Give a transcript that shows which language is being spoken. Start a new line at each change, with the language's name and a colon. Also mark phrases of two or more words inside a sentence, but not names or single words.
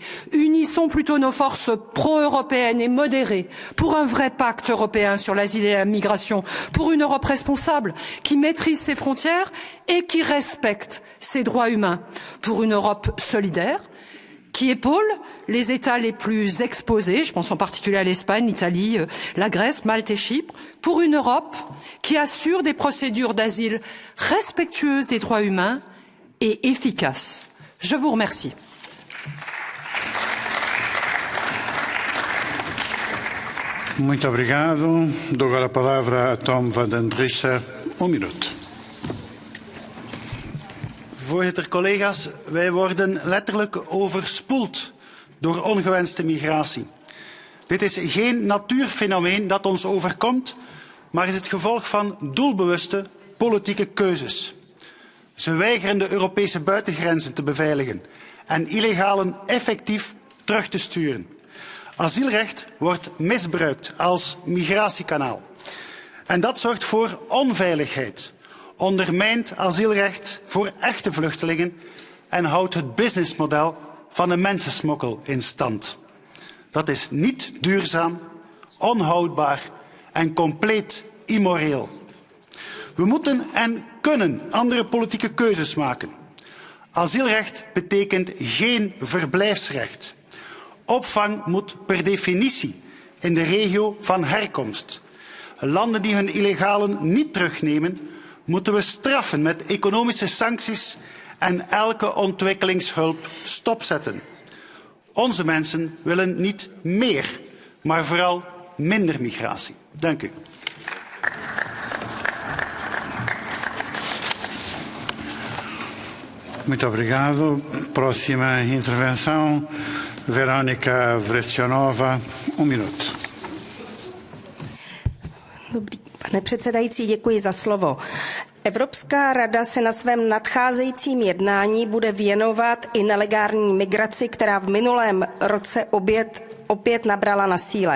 French: Unissons plutôt nos forces pro-européennes et modérées pour un vrai pacte européen sur l'asile et la migration, pour une Europe responsable qui maîtrise ses frontières et qui respecte ses droits humains, pour une Europe solidaire qui épaule les États les plus exposés, je pense en particulier à l'Espagne, l'Italie, la Grèce, Malte et Chypre, pour une Europe qui assure des procédures d'asile respectueuses des droits humains et efficaces. Je vous remercie.
Portuguese: Muito obrigado. Dou agora a palavra a Tom van den Driessen. Minuut.
Dutch: Voorzitter, collega's, wij worden letterlijk overspoeld door ongewenste migratie. Dit is geen natuurfenomeen dat ons overkomt, maar is het gevolg van doelbewuste politieke keuzes. Ze weigeren de Europese buitengrenzen te beveiligen en illegalen effectief terug te sturen. Asielrecht wordt misbruikt als migratiekanaal. En dat zorgt voor onveiligheid, ondermijnt asielrecht voor echte vluchtelingen en houdt het businessmodel van de mensensmokkel in stand. Dat is niet duurzaam, onhoudbaar en compleet immoreel. We moeten en kunnen andere politieke keuzes maken. Asielrecht betekent geen verblijfsrecht. Opvang moet per definitie in de regio van herkomst. Landen die hun illegalen niet terugnemen, moeten we straffen met economische sancties en elke ontwikkelingshulp stopzetten. Onze mensen willen niet meer, maar vooral minder migratie. Dank u.
Portuguese: Muito obrigado. Próxima intervenção,
Czech: Veronika Vrecionová, minut. Dobrý, pane předsedající, děkuji za slovo. Evropská rada se na svém nadcházejícím jednání bude věnovat i nelegální migraci, která v minulém roce opět nabrala na síle.